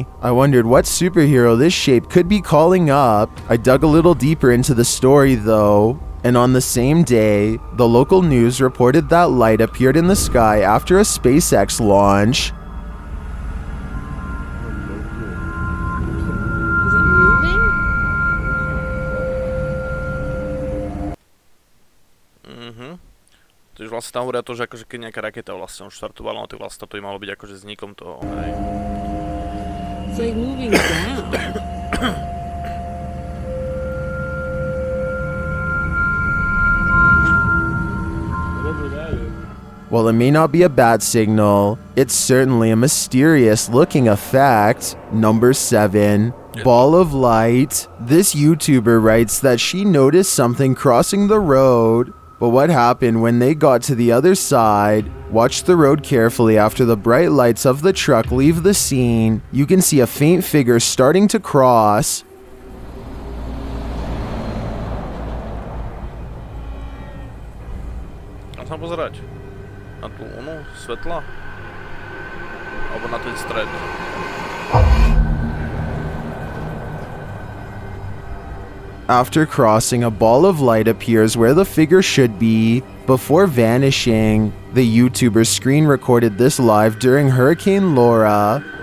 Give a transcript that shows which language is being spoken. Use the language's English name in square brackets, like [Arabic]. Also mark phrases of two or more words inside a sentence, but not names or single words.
[English] I wondered what superhero this shape could be calling up. I dug a little deeper into the story though, and on the same day, the local news reported that light appeared in the sky after a SpaceX launch. Is it moving? [Slovak] Takže vlastne tam hovoria to, že akože keď nejaká raketa vlastne už štartovala, no tak vlastne to malo byť akože vznikom toho, hej. [English] It's like moving down. While it may not be a bat signal, it's certainly a mysterious looking effect. Number 7, ball of light. This YouTuber writes that she noticed something crossing the road, but what happened when they got to the other side? Watch the road carefully after the bright lights of the truck leave the scene. You can see a faint figure starting to cross. [Slovak] Kam sa pozerať? Na tú onu svetla? Alebo na ten stred? [English] After crossing, a ball of light appears where the figure should be before vanishing. The YouTuber screen recorded this live during Hurricane Laura.